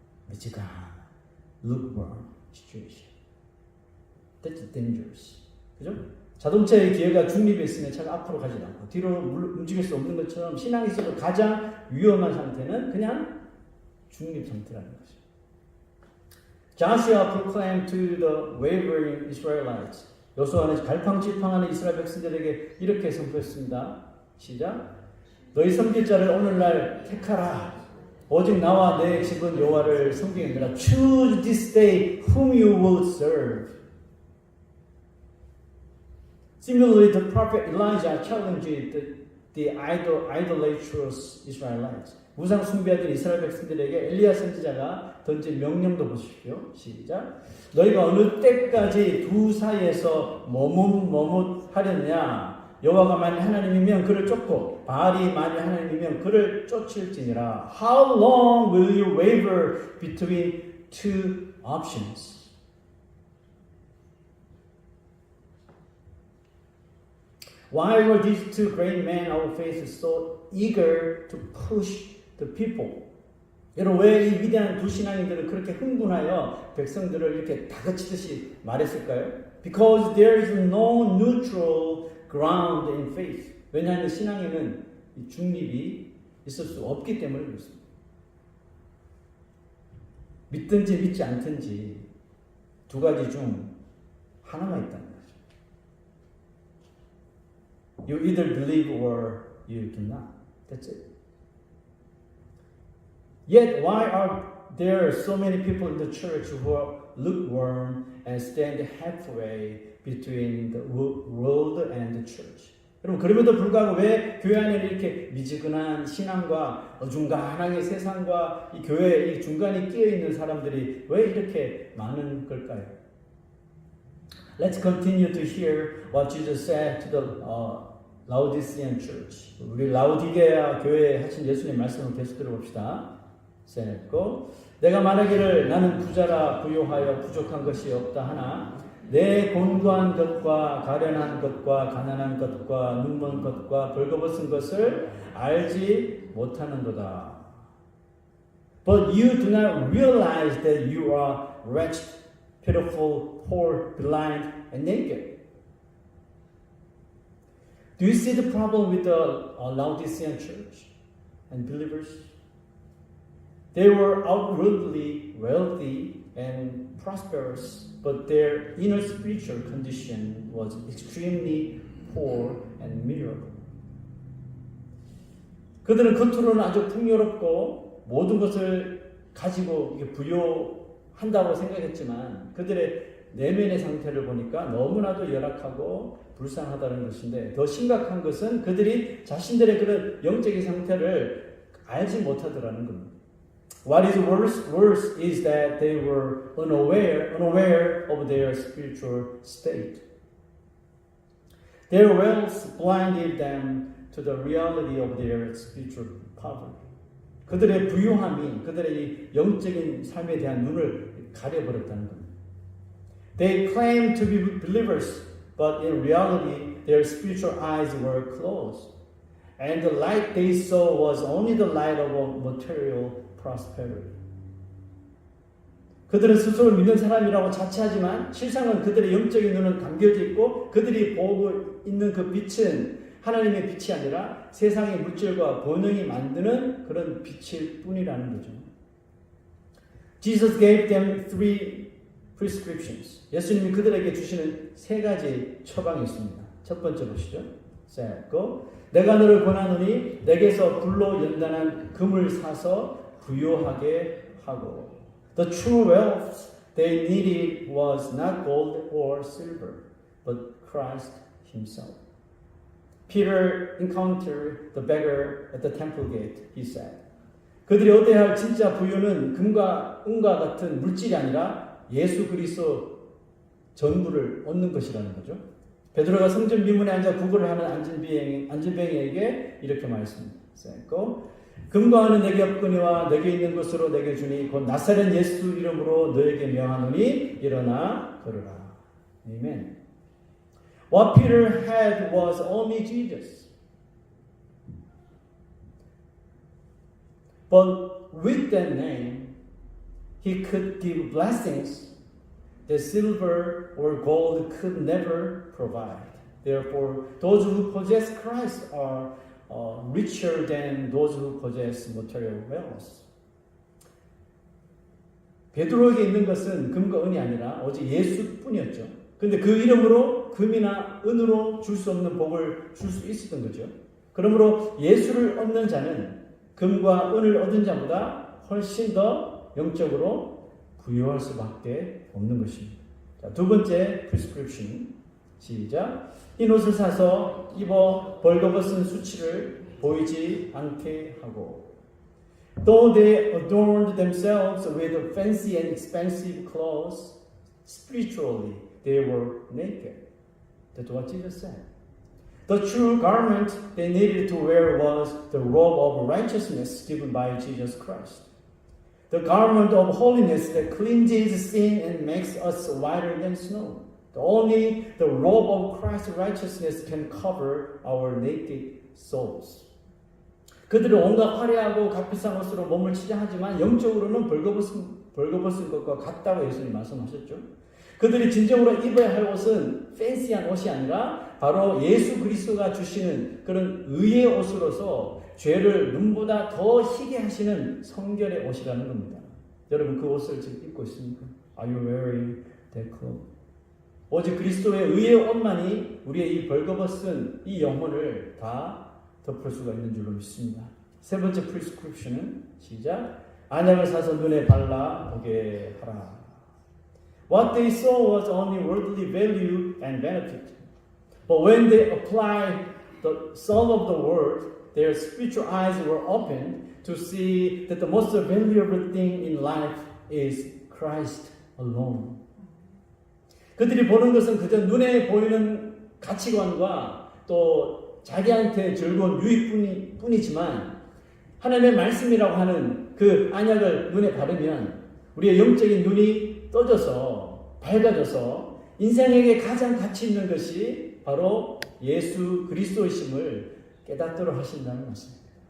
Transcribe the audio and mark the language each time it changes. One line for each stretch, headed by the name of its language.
Korean: 미치가
English: lukewarm situation. That's dangerous.
Korean: 그죠? 자동차의 기어가 중립에 있으면 차가 앞으로 가지도 않고 뒤로 움직일 수 없는 것처럼 신앙에 있어서 가장 위험한 상태는 그냥 중립 상태라는 거죠.
English: Joshua proclaimed to the wavering Israelites.
Korean: 여호수아는 갈팡질팡하는 이스라엘 백성들에게 이렇게 선포했습니다. 시작. 너희 섬길 자를 오늘날 택하라. 오직 나와 내 집은 여호와를 섬기느니라.
English: Choose this day whom you will serve. Similarly, the prophet Elijah challenged the idolatrous Israelites.
Korean: 우상 숭배하던 이스라엘 백성들에게 엘리야 선지자가 던진 명령도 보십시오. 시작. 너희가 어느 때까지 두 사이에서 머뭇하렸냐? 여호와가 만일 하나님이면 그를 쫓고 바알이 만일 하나님이면 그를 쫓을지니라.
English: How long will you waver between two options? Why were these two great men of faith so eager to push the people?
Korean: 여러분, 왜 이 위대한 두 신앙인들은 그렇게 흥분하여 백성들을 이렇게 다그치듯이 말했을까요?
English: Because there is no neutral ground in faith.
Korean: 왜냐하면 신앙에는 중립이 있을 수 없기 때문에 그렇습니다. 믿든지 믿지 않든지 두 가지 중 하나만 있다는 거죠.
English: You either believe or you do not. That's it. Yet, why are there so many people in the church who are lukewarm and stand halfway between the world and the church?
Korean: 여러분, 그럼에도 불구하고 왜 교회 안에 이렇게 미지근한 신앙과 어중간하게 세상과 이 교회 이 중간에 끼어 있는 사람들이 왜 이렇게 많은 걸까요?
English: Let's continue to hear what Jesus said to the Laodicean church.
Korean: 우리 라오디게아 교회에 하신 예수님 말씀을 계속 들어봅시다. 세고 내가 말하기를 나는 부자라 부요하여 부족한 것이 없다 하나 내 곤고한 것과 가련한 것과 가난한 것과 눈먼 것과 벌거벗은 것을 알지 못하는도다.
English: But you do not realize that you are wretched, pitiful, poor, blind, and naked. Do you see the problem with the Laodicean church and believers? They were outwardly wealthy and prosperous, but their inner spiritual condition was extremely poor and miserable.
Korean: 그들은 겉으로는 아주 풍요롭고 모든 것을 가지고 부요한다고 생각했지만 그들의 내면의 상태를 보니까 너무나도 열악하고 불쌍하다는 것인데 더 심각한 것은 그들이 자신들의 그런 영적인 상태를 알지 못하더라는 겁니다.
English: What is worse is that they were unaware of their spiritual state. Their wealth blinded them to the reality of their spiritual poverty.
Korean: 그들의 부유함이 그들의 이 영적인 삶에 대한 눈을 가려버렸다는 겁니다.
English: They claimed to be believers, but in reality, their spiritual eyes were closed. And the light they saw was only the light of material prosperity.
Korean: 그들은 스스로 믿는 사람이라고 자처하지만 실상은 그들의 영적인 눈은 감겨져 있고 그들이 보고 있는 그 빛은 하나님의 빛이 아니라 세상의 물질과 번영이 만드는 그런 빛일 뿐이라는 거죠.
English: Jesus gave them three prescriptions.
Korean: 예수님이 그들에게 주시는 세 가지 처방이 있습니다. 첫 번째 보시죠. 내가 너를 권하노니 내게서 불로 연단한 금을 사서 부요하게 하고
English: The true wealth they needed was not gold or silver, but Christ himself. Peter encountered the beggar at the temple gate, he said.
Korean: 그들이 얻어야 할 진짜 부유는 금과 은과 같은 물질이 아니라 예수 그리스도 전부를 얻는 것이라는 거죠. 베드로가 성전 미문에 앉아 구걸을 하는 안진뱅이에게 이렇게 말씀했고, 금과 은은 내게 없거니와 내게 있는 것으로 내게 주니 곧 나사렛 예수 이름으로 너에게 명하노니 일어나 걸으라. 아멘.
English: What Peter had was only Jesus. But with that name, he could give blessings that silver or gold could never provide. Therefore, those who possess Christ are richer than those who possess material wealth.
Korean: 베드로에게 있는 것은 금과 은이 아니라 오직 예수뿐이었죠. 근데 그 이름으로 금이나 은으로 줄 수 없는 복을 줄 수 있었던 거죠. 그러므로 예수를 얻는 자는 금과 은을 얻은 자보다 훨씬 더 영적으로 부유할 수밖에 없는 것입니다. 자, 두 번째 prescription. 시작. 흰 옷을 사서 입어 벌거벗은 수치를 보이지 않게 하고.
English: Though they adorned themselves with fancy and expensive clothes, spiritually they were naked. That's what Jesus said. The true garment they needed to wear was the robe of righteousness given by Jesus Christ. The garment of holiness that cleanses sin and makes us whiter than snow. Only the robe of Christ's righteousness can cover our naked souls.
Korean: 그들은 온갖 화려하고 값비싼 옷으로 몸을 치장하지만 영적으로는 벌거벗은 것과 같다고 예수님 말씀하셨죠. 그들이 진정으로 입어야 할 옷은 팬시한 옷이 아니라 바로 예수 그리스도가 주시는 그런 의의 옷으로서 죄를 눈보다 더 희게 하시는 성결의 옷이라는 겁니다. 여러분 그 옷을 지금 입고 있습니까?
English: Are you wearing that clothes?
Korean: 오직 그리스도의 의의 옷만이 우리의 이 벌거벗은 이 영혼을 다 덮을 수가 있는 줄로 믿습니다. 세 번째 prescription은 시작. 안약을 사서 눈에 발라 보게 하라.
English: What they saw was only worldly value and benefit. But when they applied the soul of the word, their spiritual eyes were opened to see that the most valuable thing in life is Christ alone.
Korean: 그들이 보는 것은 그저 눈에 보이는 가치관과 또 자기한테 즐거운 유익뿐이지만 하나님의 말씀이라고 하는 그 안약을 눈에 바르면 우리의 영적인 눈이 떠져서 밝아져서 인생에게 가장 가치 있는 것이 바로 예수 그리스도이심을 깨닫도록 하신다는 말씀입니다.